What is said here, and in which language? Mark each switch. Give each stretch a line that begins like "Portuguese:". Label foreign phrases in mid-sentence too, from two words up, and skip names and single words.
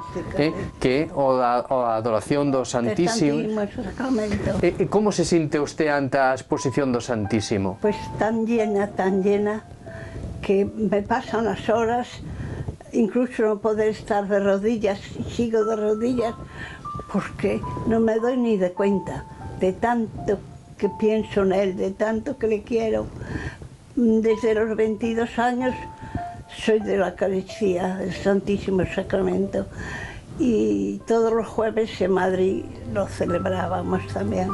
Galician: Que é a adoración do Santísimo. E como se sinte usted ante a exposición do Santísimo?
Spanish: Pues tan llena,
Galician: que me pasan as horas, incluso non poder estar de rodillas,
Spanish: sigo de rodillas, porque non me doy ni de cuenta de tanto que pienso en él, de tanto que le quiero. Desde los 22 años soy de la Eucaristía, del Santísimo Sacramento, y todos los jueves en Madrid lo celebrábamos también.